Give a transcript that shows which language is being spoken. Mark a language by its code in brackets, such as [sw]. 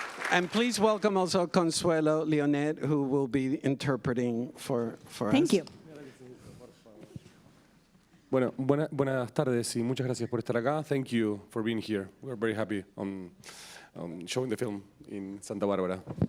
[en] And please welcome also Consuelo Leonet, who will be interpreting for us. Thank you. [es] Bueno, buenas tardes y muchas gracias por estar acá. [en] Thank you for being here. We're very happy on showing the film in Santa Barbara.